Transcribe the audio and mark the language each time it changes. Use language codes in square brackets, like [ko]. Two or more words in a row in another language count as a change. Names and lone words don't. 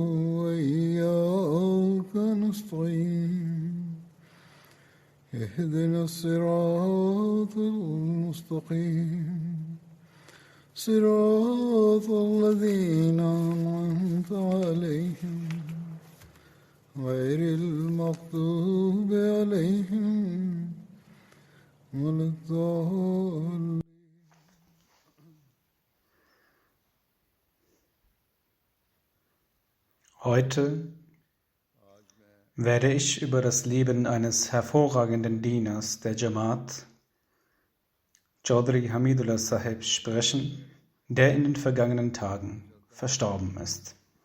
[ar] وإياك نستعين اهدنا الصراط المستقيم صراط الذين أنعمت عليهم غير المغضوب عليهم ولا الضالين. [de] Heute werde ich über das Leben eines hervorragenden Dieners der Jamaat, Chaudhry Hamidullah Sahib, sprechen, der in den vergangenen Tagen verstorben ist.